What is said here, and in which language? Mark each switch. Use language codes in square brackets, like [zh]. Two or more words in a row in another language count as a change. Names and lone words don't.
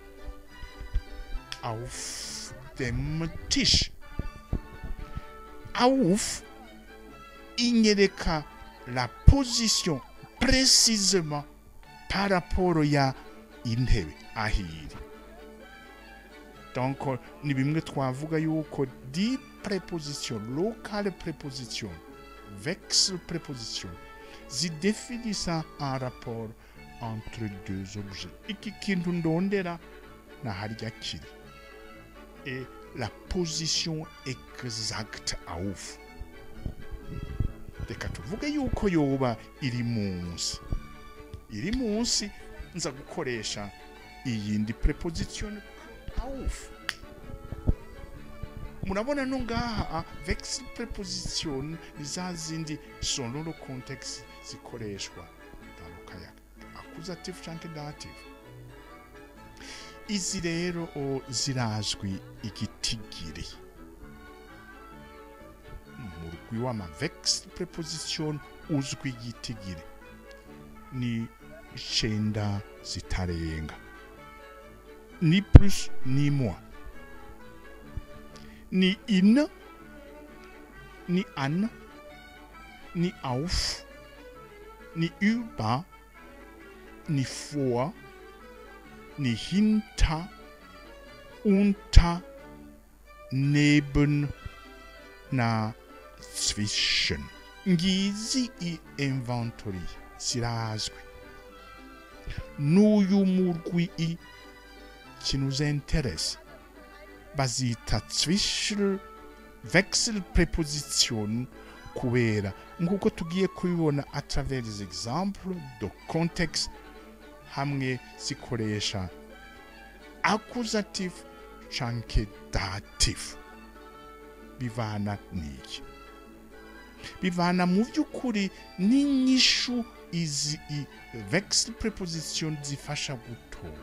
[de] Auf dem Tisch. [fr] Auf inyereka la position précisément par rapport [rn] ya intebe ahiri. Donc ni bimwe twavuga yuko di préposition, [fr] locale préposition, [rn] wechsel préposition, zi [fr] définissent un rapport entre deux objets. [rn] Iki kintu ndondera na harya kiri. [fr] Et la position exacte auf. [rn] Reka tuvuge yuko yoba iri munsi. Iri munsi nza gukoresha iyindi preposition auf. Murabona no ngaha wechsel preposition nizazindi [fr] selon le contexte [rn] zikoreshwa dalokaya accusative canke dative. Izi rero zirazwi igitigiri. Murugwi w'ama wechsel preposition uzwi igitigiri ni icenda zitarenga, ni [fr] plus ni moins, [rn] ni in, ni an, ni auf, ni über, ni vor, ni hinter, unter, neben, na zwischen. Ngizi i inventory zirazwi. N'uyu murwi i kinuzenterese bazita [de] zwischen Wechselpräpositionen [rn] kubera nk'uko tugiye kubibona [fr] à travers des exemples de contexte [rn] hamwe zikoresha accusatif canke datif. Bivana n'iki? Bivana mu by'ukuri n'inyishu izi Wechselpräposition zifasha gutora.